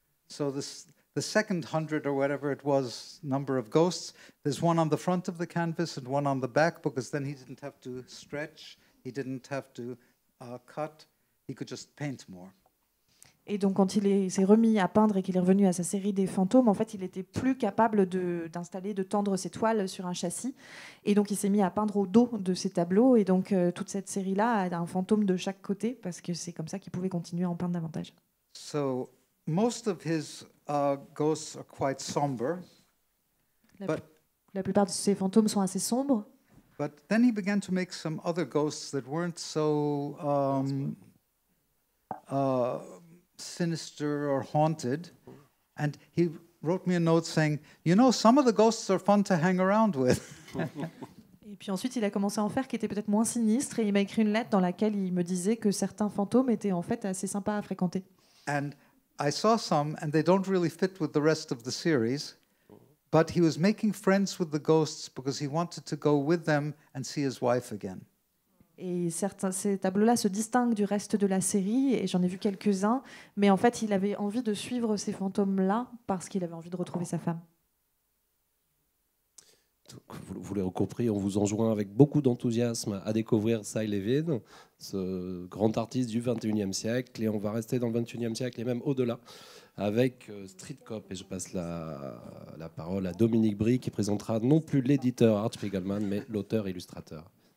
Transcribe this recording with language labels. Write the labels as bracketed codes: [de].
[en] So the second 100 or whatever it was number of ghosts, there's one on the front of the canvas and one on the back, because then he didn't have to stretch, he didn't have to cut, he could just paint more. [fr] Et donc, quand il s'est remis à peindre et qu'il est revenu à sa série des fantômes, en fait, il était plus capable d'installer, de tendre ses toiles sur un châssis. Et donc, il s'est mis à peindre au dos de ses tableaux. Et donc, toute cette série-là a un fantôme de chaque côté, parce que c'est comme ça qu'il pouvait continuer à en peindre davantage. [en] So most of his ghosts are quite somber. [fr] La plupart de ces fantômes sont assez sombres. [en] But then he began to make some other ghosts that weren't so sinister or haunted. And he wrote me a note saying, you know, some of the ghosts are fun to hang around with. [fr] Et puis ensuite, il a commencé à en faire qui étaient peut-être moins sinistres. Et il m'a écrit une lettre dans laquelle il me disait que certains fantômes étaient en fait assez sympas à fréquenter. [en] And I saw some, and they don't really fit with the rest of the series. But he was making friends with the ghosts because he wanted to go with them and see his wife again. [fr] Et ces tableaux-là se distinguent du reste de la série, et j'en ai vu quelques-uns, mais en fait, il avait envie de suivre ces fantômes-là parce qu'il avait envie de retrouver sa femme. Vous l'avez compris, on vous enjoint avec beaucoup d'enthousiasme à découvrir Cy Levin, ce grand artiste du XXIe siècle, et on va rester dans le XXIe siècle et même au-delà avec Street Cop. Et je passe la parole à Dominique Brie qui présentera non plus l'éditeur Art Spiegelman, mais l'auteur-illustrateur.